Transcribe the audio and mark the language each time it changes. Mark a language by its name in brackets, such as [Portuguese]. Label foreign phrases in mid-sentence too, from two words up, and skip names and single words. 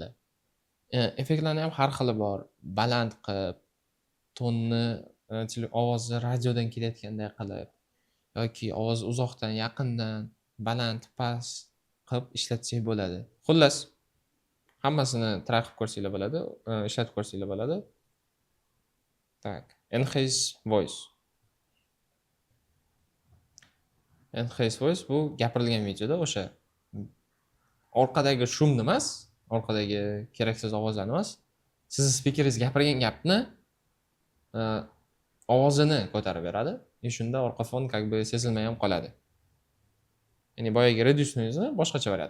[Uzbek] Effektlarning ham har xili bor. Baland qilib, tonni, ovozni radiodan kelayotganday qilib yoki ovoz uzoqdan, yaqindan, baland, past qilib ishlatsak bo'ladi. Xullas, hammasini try qilib ko'rsanglar bo'ladi, ishlatib ko'rsanglar bo'ladi. Tak, [English] enhance voice. Enhance voice [Uzbek] bu gapirilgan videoda o'sha orqadagi shumni emas, orqadagi keraksiz ovozlarni emas, sizni speakeringiz gapirgan gapni ovozini ko'tarib beradi. Shunda orqa fon sezilmay ham qoladi. Ya'ni boyagi [English] reduce noise [Uzbek] boshqacha variant.